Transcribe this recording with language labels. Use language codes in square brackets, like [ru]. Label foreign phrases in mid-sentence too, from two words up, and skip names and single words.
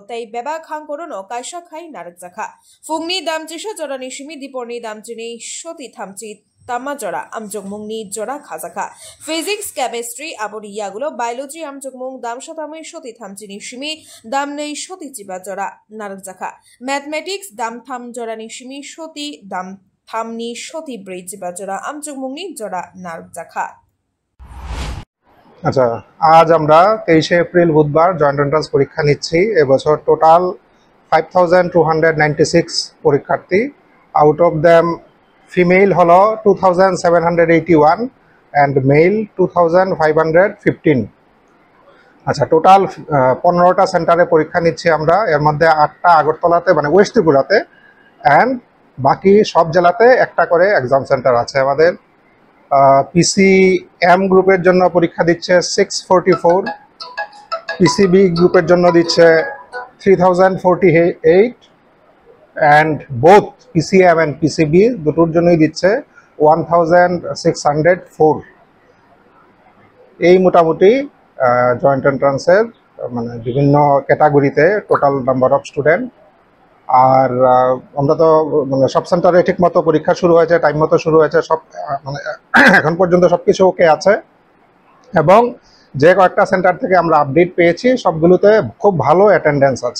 [trp] Tay Beba Hankorono Kaisha Kai Narakzakha Fungni Damchisha Joranishimi Diponi Damchini Shoti Thamchi Tamajora Amchokmungni Jora Khazaka [en] Physics Chemistry [trp] Aboni Yagulo Biology Amchokmung Damshatami Shoti Thamchini Shimi Damnei Shoti Chibajora Narakzakha Mathematics Dam Tham Jorani Shimi Shoti Dam Thamni Shoti Bridge Bajora Amchokmungni Jora Narakzakha [bn] আচ্ছা আজ আমরা 23 এপ্রিল বুধবার [en] joint entrance [bn] পরীক্ষা নিচ্ছি এবছর টোটাল 5296 পরীক্ষার্থী [en] out of them [bn] ফিমেল হলো 2781 [en] and male [bn] 2515 আচ্ছা টোটাল 15টা সেন্টারে পরীক্ষা নিচ্ছি আমরা এর মধ্যে 8টা আগরতলাতে মানে ওয়েস্ট ত্রিপুরাতে এন্ড বাকি সব জেলাতে একটা করে [en] exam center [bn] আছে আমাদের PCM গ্রুপের জন্য পরীক্ষা দিচ্ছে 644 PCB গ্রুপের জন্য দিচ্ছে 3048 [en] and both PCM and PCB [bn] দুটোর জন্যই দিচ্ছে 1604 এই মোটামুটি [en] joint entrance's [bn] মানে বিভিন্ন ক্যাটাগরিতে [en] total number of student [bn] আর আমরা তো মানে সব সেন্টারে ঠিকমতো পরীক্ষা শুরু হয়েছে টাইম মতো শুরু হয়েছে সব মানে এখন পর্যন্ত সবকিছু ওকে আছে এবং যে কয়েকটা সেন্টার থেকে আমরা আপডেট পেয়েছি সবগুলোতে খুব ভালো অ্যাটেন্ডেন্স আছে